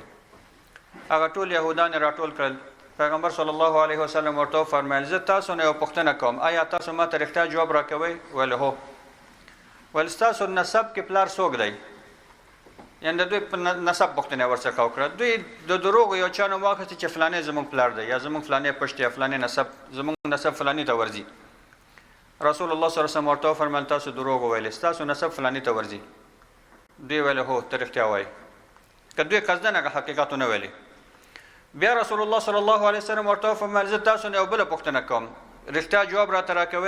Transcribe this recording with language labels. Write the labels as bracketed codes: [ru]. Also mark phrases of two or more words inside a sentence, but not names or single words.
[ps] هغه ټول یهودان یې راټول کړل. پیغمبر [ar] صلی الله علیه وسلم [ps] ورته وفرمایل زه تاسو نه یو پوښتنه کوم، آیا تاسو ما ته رښتیا جواب راکوئ؟ ویل هو. ویل ستاسو نسب کې پلار څوک دی؟ یعنې د دوی په نسب پوښتنه یې ورڅخه وکړه. دوی د دروغو یو چا نوم واخیستې چې فلانی زموږ پلار دی، یا زموږ فلانی پشت، یا فلانی نسب، زموږ نسب فلانی ته ورځي. رسول الله [ar] صلی الله علیه وسلم [ps] ورته وفرمایل تاسو دروغ وویلې، ستاسو نسب فلانی ته ورځي. دوی ویل هو، ته رښتیا وایې. که دوی قصدن هغه حقیقت ونه ویلې. بیا رسول الله [ar] صلی الله علیه وسلم [ps] ورته وفرمایل زه تاسو نه یو بله پوښتنه کوم، رښتیا جواب راته راکوئ؟